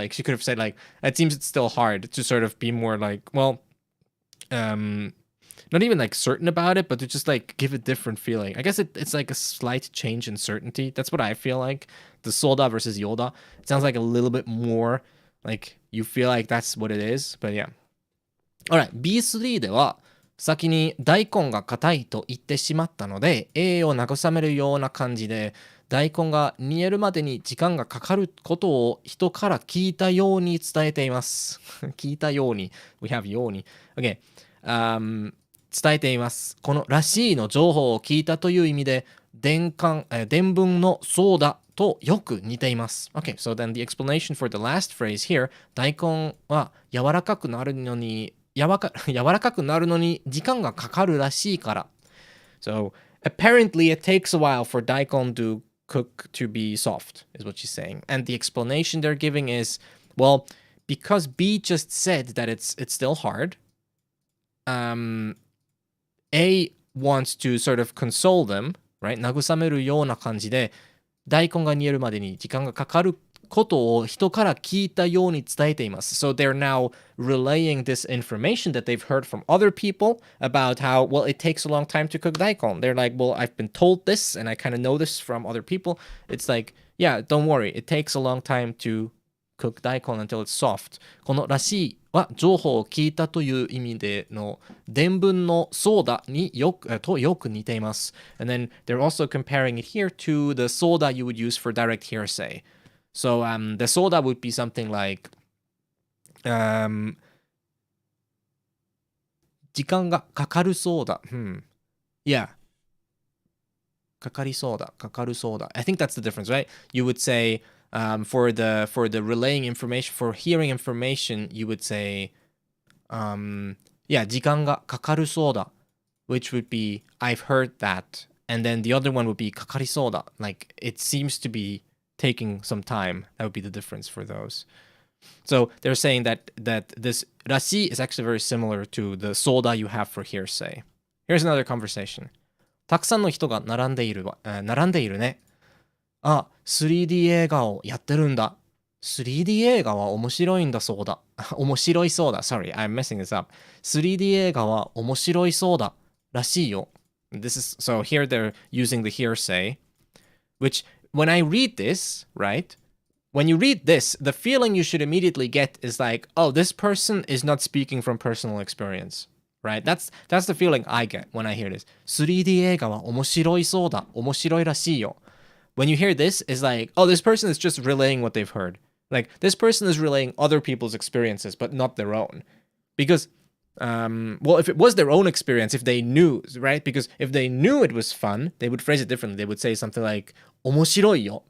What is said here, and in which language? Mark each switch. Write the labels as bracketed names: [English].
[English] Like, she could have said, like, it seems it's still hard, to sort of be more like, well, not even like certain about it, but to just like give a different feeling. I guess it's like a slight change in certainty. That's what I feel like. The soda versus Yoda. It sounds like a little bit more like you feel like that's what it is. But yeah. [Japanese] Alright, B3 では先に大根が硬いと言ってしまったので A を慰めるような感じで大根が煮えるまでに時間がかかることを人から聞いたように伝えています。聞いたように。 [English] We have [Japanese] ように。Okay. 伝えています。このらしいの情報を聞いたという意味で伝聞のそうだとよく似ています。 [English] Okay, so then the explanation for the last phrase here, [Japanese] 大根は柔らかくなるのに時間がかかるらしいから。 [English] So apparently it takes a while for daikon to cook to be soft, is what she's saying. And the explanation they're giving is, well, because B just said that it's still hard, A wants to sort of console them, right? [Japanese] 慰めるような感じで、大根が煮えるまでに時間がかかることを人から聞いたように伝えています。 [English] So they're now relaying this information that they've heard from other people about how, well, it takes a long time to cook daikon. They're like, well, I've been told this and I kind of know this from other people. It's like, yeah, don't worry. It takes a long time to cook daikon until it's soft. [Japanese] このらしいは情報を聞いたという意味での伝聞のソーダによく似ています。 [English] And then they're also comparing it here to the soda you would use for direct hearsay. So the soda would be something like [Japanese] 時間がかかるそうだ。 Yeah. かかりそうだ。かかるそうだ。 [English] I think that's the difference, right? You would say for the relaying information, for hearing information, you would say yeah, [Japanese] 時間がかかるそうだ, [English] which would be I've heard that. And then the other one would be [Japanese] かかりそうだ. [English] Like it seems to be taking some time. That would be the difference for those. So they're saying that this らしい is actually very similar to the soda you have for hearsay. Here's another conversation. [Japanese] たくさんの人が並んでいるね。あ、3D 映画をやってるんだ。 3D 映画は面白いんだそうだ。面白いそうだ。 [English] Sorry, I'm messing this up. [Japanese] 3D 映画は面白いそうだ。らしいよ。 [English] This is, so here they're using the hearsay, which when I read this, right? When you read this, the feeling you should immediately get is like, oh, this person is not speaking from personal experience, right? That's the feeling I get when I hear this. [Japanese] 3D 映画は面白いそうだ。面白いらしいよ。 [English] When you hear this, it's like, oh, this person is just relaying what they've heard. Like, this person is relaying other people's experiences, but not their own. Because, well, if it was their own experience, if they knew, right? Because if they knew it was fun, they would phrase it differently. They would say something like, [Japanese] 面白いよ.